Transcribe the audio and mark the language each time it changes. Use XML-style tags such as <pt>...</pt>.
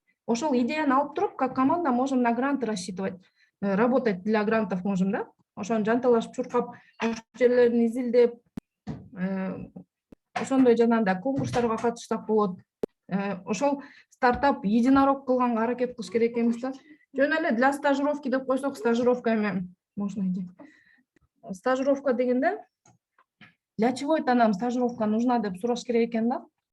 <ky>Ошол идеяны алып туруп,</ky> <ru>как команда можем на гранты рассчитывать, работать для грантов можем, да?</ru> <ky>Ошону жанталашып чуркап, жерлерин изилдеп, ошондой жанагындай конкурстарга катышсак болот. Ошол стартап единорог кылганга аракет кылыш керек эмес да. Жөн эле</ky> <ru>для стажировки</ru> <ky>деп койсок, стажировка эме</ky> <ru>можно идти.</ru> <ky>Стажировка дегенде</ky> <ru>для чего это нам стажировка нужна</ru> <ky>деп сураш керек экен да.</ky>